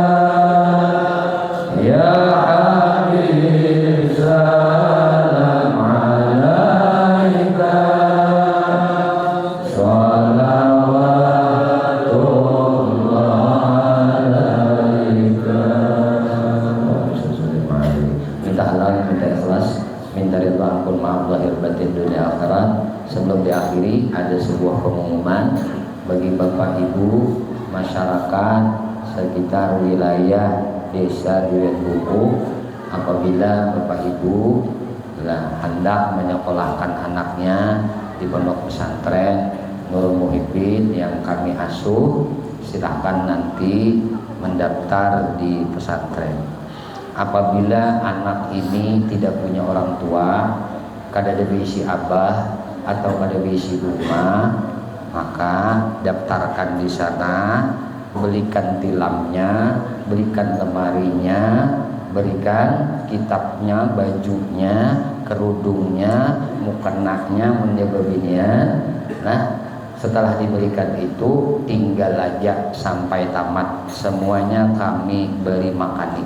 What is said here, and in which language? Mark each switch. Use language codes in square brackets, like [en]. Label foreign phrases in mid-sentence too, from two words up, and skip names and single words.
[ar] يا حبيب سلام عليك، صلوات الله عليك. [id] Minta halal, minta ikhlas, minta ridha ampun maaf lahir batin dunia akhirat. Sebelum diakhiri ada sebuah pengumuman bagi Bapak Ibu masyarakat sekitar wilayah desa Duren Buku. Apabila Bapak Ibu hendak menyekolahkan anaknya di pondok pesantren Nurul Muhibin yang kami asuh, silahkan nanti mendaftar di pesantren. Apabila anak ini tidak punya orang tua, [bjn] kada ada bisi abah atau kada bisi rumah, [id] maka daftarkan di sana, belikan tilamnya, belikan lemarinya, berikan kitabnya, bajunya, kerudungnya, mukenaknya, menjababinya. Nah, Setelah diberikan itu tinggal aja sampai tamat, semuanya kami beri makani.